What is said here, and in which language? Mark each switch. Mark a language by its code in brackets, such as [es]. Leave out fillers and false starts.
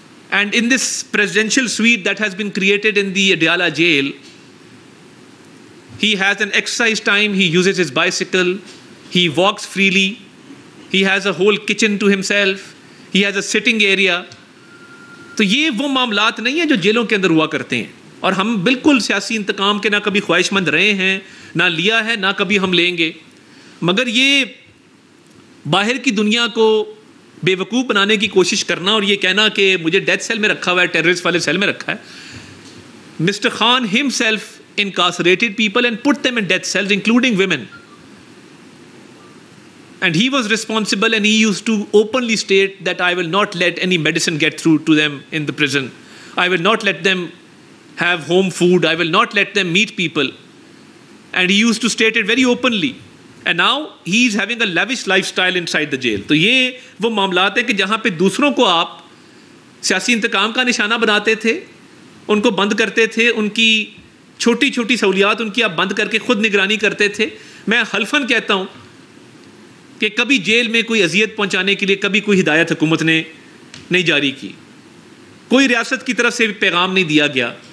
[en] And in this presidential suite that has been created in the Adyala jail, he has an exercise time, he uses his bicycle, he walks freely, he has a whole kitchen to himself, he has a sitting area. [ur] تو یہ وہ معاملات نہیں ہیں جو جیلوں کے اندر ہوا کرتے ہیں. اور ہم بالکل سیاسی انتقام کے نہ کبھی خواہش مند رہے ہیں، نہ لیا ہے، نہ کبھی ہم لیں گے. مگر یہ باہر کی دنیا کو بے وقوف بنانے کی کوشش کرنا اور یہ کہنا کہ مجھے ڈیتھ سیل میں رکھا ہوا ہے، ٹیررسٹ والے سیل میں رکھا ہے. Mister Khan [en] himself incarcerated people and put them in death cells, including women. And he was responsible, and he used to openly state that I will not let any medicine get through to them in the prison. I will not let them have home food. I will not let them meet people. And he used to state it very openly. And now he is having a lavish lifestyle inside the jail. [ur] تو یہ وہ معاملات ہیں کہ جہاں پہ دوسروں کو آپ سیاسی انتقام کا نشانہ بناتے تھے، ان کو بند کرتے تھے، ان کی چھوٹی چھوٹی سہولیات ان کی آپ بند کر کے خود نگرانی کرتے تھے. میں حلفاً کہتا ہوں کہ کبھی جیل میں کوئی اذیت پہنچانے کے لیے کبھی کوئی ہدایت حکومت نے نہیں جاری کی، کوئی ریاست کی طرف سے پیغام نہیں دیا گیا.